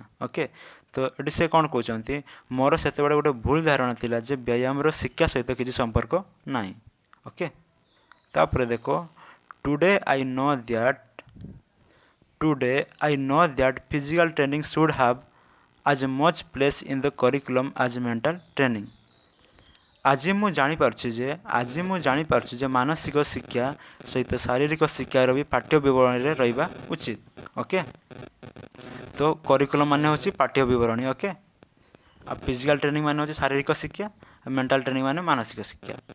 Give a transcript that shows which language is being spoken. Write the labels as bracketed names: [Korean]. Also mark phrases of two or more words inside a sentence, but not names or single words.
[Odia] ଓକେ, ତ ଏଠି ସେ କ'ଣ କହୁଛନ୍ତି, ମୋର ସେତେବେଳେ ଗୋଟେ ଭୁଲ ଧାରଣା ଥିଲା ଯେ ବ୍ୟାୟାମର ଶିକ୍ଷା ସହିତ କିଛି ସମ୍ପର୍କ ନାହିଁ। [English] ଓକେ, [Odia] ତାପରେ ଦେଖ [English] today I know that physical training should have as much place in the curriculum as mental training। [Odia] ଆଜି ମୁଁ ଜାଣିପାରୁଛି ଯେ ମାନସିକ ଶିକ୍ଷା ସହିତ ଶାରୀରିକ ଶିକ୍ଷାର ବି ପାଠ୍ୟ ବିବରଣୀରେ ରହିବା ଉଚିତ। ଓକେ, ତ କରିକୁଲମ୍ ମାନେ ହେଉଛି ପାଠ୍ୟ ବିବରଣୀ। ଓକେ, ଆଉ [English] physical training [Odia] ମାନେ ହେଉଛି ଶାରୀରିକ ଶିକ୍ଷା, [English] mental training [Odia] ମାନେ ମାନସିକ ଶିକ୍ଷା।